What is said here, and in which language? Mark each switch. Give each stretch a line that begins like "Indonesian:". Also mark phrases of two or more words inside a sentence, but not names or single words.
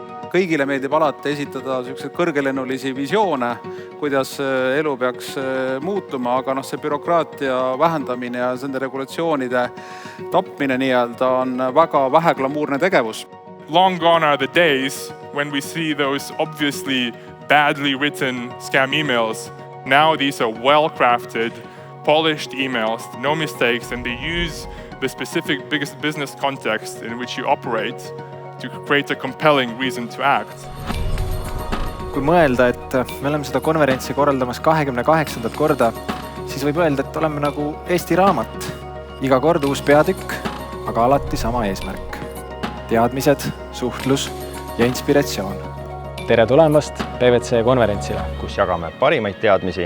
Estonian: kõigile meeldib alati esitada selliseid kõrgelennulisi visioone, kuidas elu peaks muutuma, aga see bürokraatia vähendamine ja nende regulatsioonide tapmine on väga vähe glamuurne tegevus.
English: Long gone are the days when we see those obviously badly written scam emails. Now these are well-crafted, polished emails, no mistakes, and they use the specific biggest business context in which you operate to create a compelling reason to act.
Estonian: Kui mõelda, et me oleme seda konverentsi korraldamas 28. korda, siis võib öelda, et oleme nagu Eesti raamat. Iga kord uus peatükk, aga alati sama eesmärk. Teadmised, suhtlus ja inspiratsioon. Tere tulemast PVC konverentsile, kus jagame parimaid teadmisi.